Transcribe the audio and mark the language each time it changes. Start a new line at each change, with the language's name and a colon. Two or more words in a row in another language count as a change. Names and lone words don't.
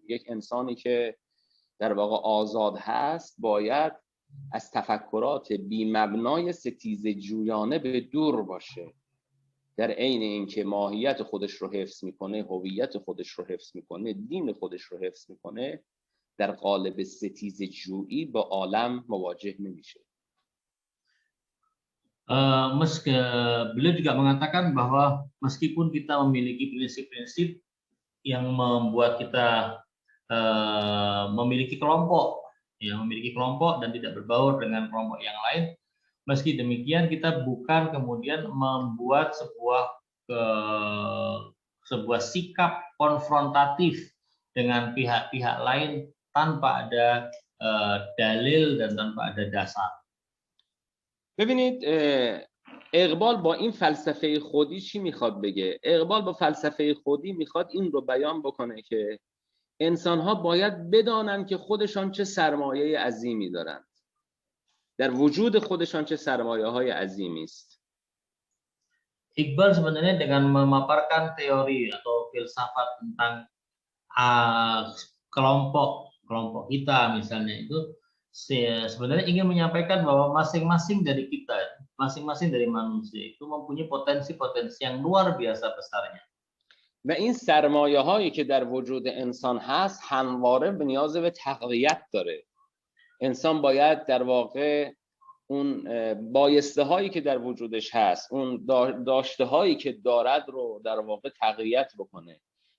Persian: یک انسانی که در واقع آزاد هست باید از تفکرات بی مبنای ستیزه جویانه به دور باشه، در عین اینکه ماهیت خودش رو حفظ میکنه، هویت خودش رو حفظ میکنه، دین خودش رو حفظ میکنه، در قالب ستیزه جویی با عالم مواجه نمیشه.
Indonesian: Beliau juga mengatakan bahwa meskipun kita memiliki prinsip-prinsip yang membuat kita memiliki kelompok dan tidak berbaur dengan kelompok yang lain, meski demikian kita bukan kemudian membuat sebuah sikap konfrontatif dengan pihak-pihak lain tanpa ada dalil dan tanpa ada dasar.
Persian: ببینید اقبال با این فلسفه خودی چی میخواد بگه؟ اقبال با فلسفه خودی میخواد این رو بیان بکنه که انسان‌ها باید بدانن که خودشان چه سرمایه عظیمی دارند، در وجود خودشان چه سرمایه‌های عظیمی است.
Indonesian: Iqbal sebenarnya dengan memaparkan teori atau filsafat tentang kelompok kita misalnya itu sebenarnya ingin menyampaikan bahwa masing-masing dari kita, masing-masing dari manusia itu mempunyai potensi-potensi yang luar biasa besarnya.
Persian: و این سرمایه هایی که در وجود انسان هست همواره به نیاز به تقویت داره. انسان باید در واقع اون بایسته هایی که در وجودش هست، اون داشته هایی که دارد رو در واقع تقویت بکنه.